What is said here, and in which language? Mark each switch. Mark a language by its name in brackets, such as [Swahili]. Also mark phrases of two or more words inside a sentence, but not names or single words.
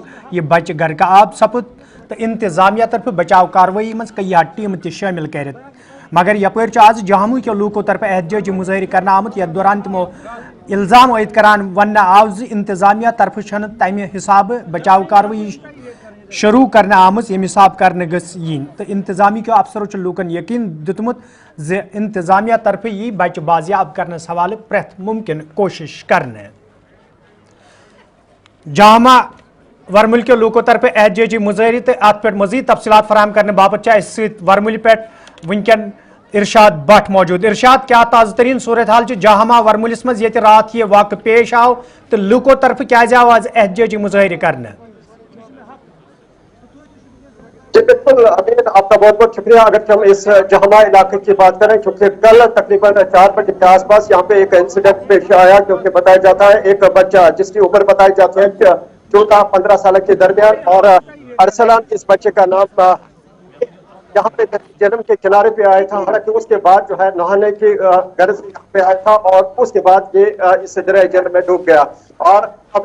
[Kashmiri] یہِ بچہ گرکہٕ آب سپُد تہٕ انتظامیہ طرفہٕ بچاؤ کاروٲیی منٛز کیٚنٛہہ ٹیٖمہٕ تہِ شٲمِل کٔرِتھ مگر یپٲرۍ چھُ آز جہامو کیو لوٗکو طرفہٕ احتجاجی مظٲہرٕ کرنہٕ آمُت یتھ دوران تِمو الزام عٲید کران وننہٕ آو زِ انتظامیہ طرفہٕ چھنہٕ تمہِ حسابہٕ بچاؤ کاروٲیی شروع کرنہٕ آمٕژ ییٚمہِ حساب کرنہٕ گٔژھ یِنۍ تہٕ انتظامی کیو افسرو چھُ لوٗکن یقین دِیُتمُت زِ انتظامیہ طرفہٕ یی بچہ بازیاب کرنس حوالہٕ پرٛٮ۪تھ مُمکِن کوٗشش کرنہٕ جہاما ورمل کیو لوٗکو طرفہٕ احتجاجی مظٲہرٕ تہٕ اتھ پٮ۪ٹھ مزید تفصیلات فراہم کرنہٕ باپتھ چھِ اسہِ سۭتۍ ورملہِ پٮ۪ٹھ وٕنکٮ۪ن ارشاد بٹ موجود ارشاد کیا تازہ ترین صورتحال جہاما ورملس مز یہ رات یہ واقع پیش آو تو لوکو طرف کیازِ آو آز احتجاجی مظاہرے کرنے [Urdu] جی بالکل امین آپ کا بہت بہت شکریہ اگر ہم اس جہاما علاقے کی بات کریں کیونکہ کل تقریباً 4 بجے کے آس پاس یہاں پہ ایک انسیڈنٹ پیش آیا کیونکہ بتایا جاتا ہے ایک بچہ جس کی عمر بتائی جاتی ہے 14-15 سال کے درمیان اور ارسلان اس بچے کا نام یہاں پہ جہلم کے کنارے پہ آیا تھا حالانکہ اس کے بعد جو ہے نہانے کی غرض یہاں پہ آیا تھا اور اس کے بعد یہ اس دریائے جہلم میں ڈوب گیا اور ابھی